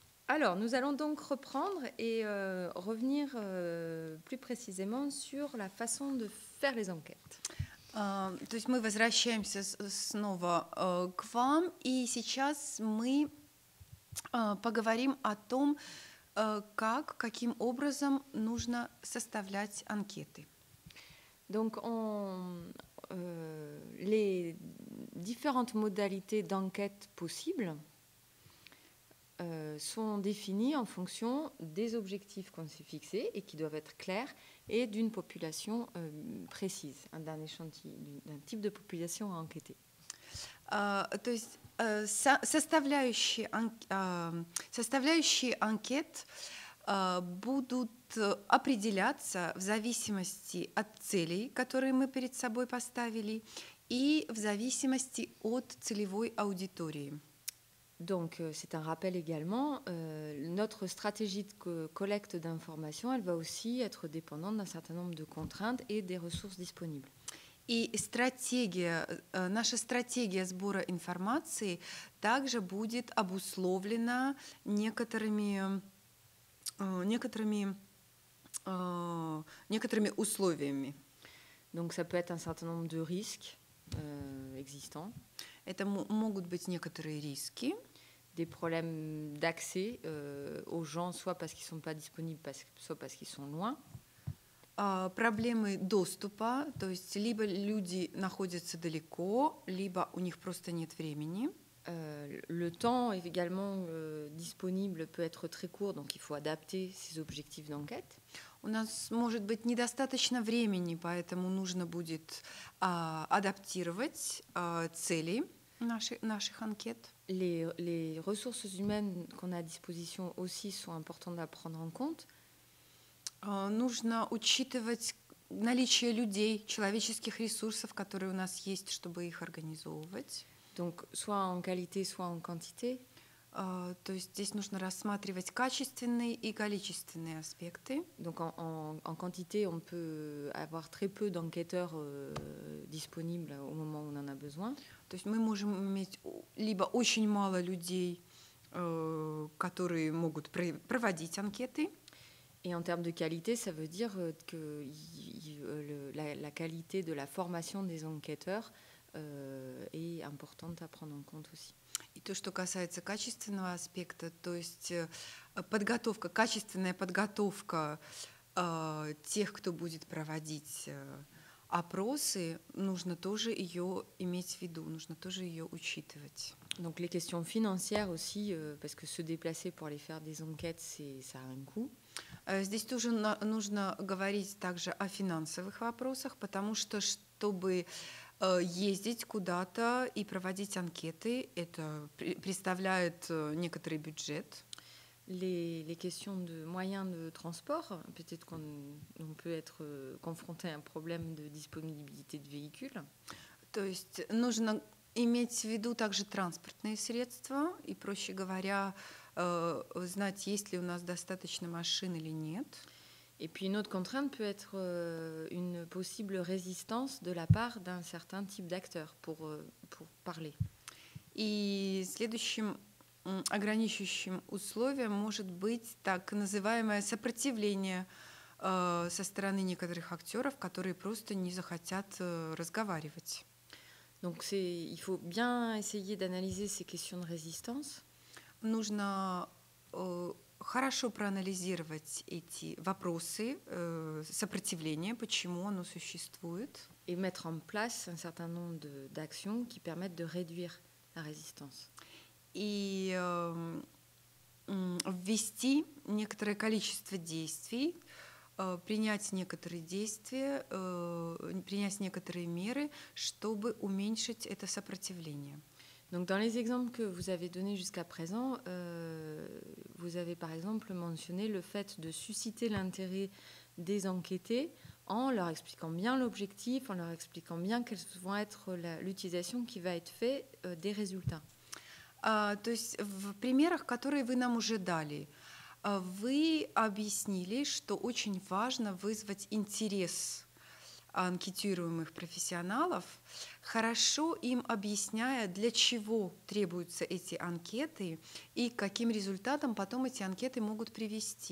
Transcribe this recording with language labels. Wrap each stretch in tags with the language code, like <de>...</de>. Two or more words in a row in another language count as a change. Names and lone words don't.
<fr>Alors, nous allons donc reprendre et revenir plus précisément sur la façon de faire les enquêtes.</fr> <ru>То есть мы возвращаемся снова к вам, и сейчас мы поговорим о том, каким образом нужно составлять анкеты.</ru> <fr>Donc, les différentes modalités d'enquête possibles sont définies en fonction des objectifs qu'on s'est fixés et qui doivent être clairs et d'une population précise, d'un type de population à enquêter.</fr> <ru>То есть составляющие анкет будут определяться в зависимости от целей, которые мы перед собой поставили, и в зависимости от целевой аудитории.</ru> <fr>Donc, c'est un rappel également, notre stratégie de collecte d'informations, elle va aussi être dépendante d'un certain nombre de contraintes et des ressources disponibles.</fr> <ru>И наша стратегия сбора информации также будет обусловлена некоторыми условиями.</ru> <fr>Donc, ça peut être un certain nombre de risques existants.</fr> <ru>Это могут быть некоторые риски.</ru> <fr>Des problèmes d'accès aux gens, soit parce qu'ils ne sont pas disponibles, soit parce qu'ils sont loin.</fr> <ru>Проблемы доступа, то есть либо люди находятся далеко, либо у них просто нет времени.</ru> <fr>Le temps également disponible peut être très court, donc il faut adapter ses objectifs d'enquête.</fr> <ru>У нас может быть недостаточно времени, поэтому нужно будет адаптировать цели наших анкет.</ru> <fr>Les ressources humaines qu'on a à disposition aussi sont importantes à prendre en compte.</fr> <ru>Нужно учитывать наличие людей, человеческих ресурсов, которые у нас есть, чтобы их организовывать.</ru> <fr>Donc, soit en qualité, soit en quantité.</fr> <ru>То есть здесь нужно рассматривать качественные и количественные аспекты.</ru> <fr>Donc, en quantité, on peut avoir très peu d'enquêteurs disponibles au moment où on en a besoin.</fr> <ru>То есть мы можем иметь либо очень мало людей, которые могут проводить анкеты.</ru> <fr>Et en termes de qualité, ça veut dire que la qualité de la formation des enquêteurs est importante à prendre en compte aussi.</fr> <ru>И то, что касается качественного аспекта, то есть качественная подготовка тех, кто будет проводить опросы, нужно тоже ее иметь в виду, нужно тоже ее учитывать.</ru> <fr>Donc les questions financières aussi, parce que se déplacer pour aller faire des enquêtes, ça a un coût.</fr> <ru>Здесь тоже нужно говорить также о финансовых вопросах, потому что чтобы ездить куда-то и проводить анкеты, это представляет некоторый бюджет.</ru> <fr>Les questions de moyens de transport, peut-être qu'on peut être confronté à un problème de disponibilité de véhicules.</fr> <ru>То есть нужно иметь в виду также транспортные средства и, проще говоря, знать, есть ли у нас достаточно машин или нет.</ru> <fr>Et puis une autre contrainte peut être une possible résistance de la part d'un certain type d'acteur pour parler.</fr> <ru>И следующим ограничивающим условием может быть так называемое сопротивление со стороны некоторых актеров, которые просто не захотят разговаривать.</ru> <fr>Donc il faut bien essayer d'analyser ces questions de résistance.</fr> <ru>Нужно хорошо проанализировать эти вопросы сопротивления, почему оно существует.</ru> <fr>Et mettre en place un certain nombre d'actions qui permettent de réduire la résistance.</fr> <ru>И ввести некоторое количество действий, принять некоторые действия, принять некоторые меры, чтобы уменьшить это сопротивление.</ru> <fr>Donc, dans les exemples que vous avez donnés jusqu'à présent, vous avez par exemple mentionné le fait de susciter l'intérêt des enquêtés en leur expliquant bien l'objectif, en leur expliquant bien quelles vont être l'utilisation qui va être faite des résultats.</fr> <ru>То есть в примерах, которые вы нам уже дали, вы объяснили, что очень важно вызвать интерес анкетируемых профессионалов, хорошо им объясняя, для чего требуются эти анкеты и к каким результатам потом эти анкеты могут привести.</ru>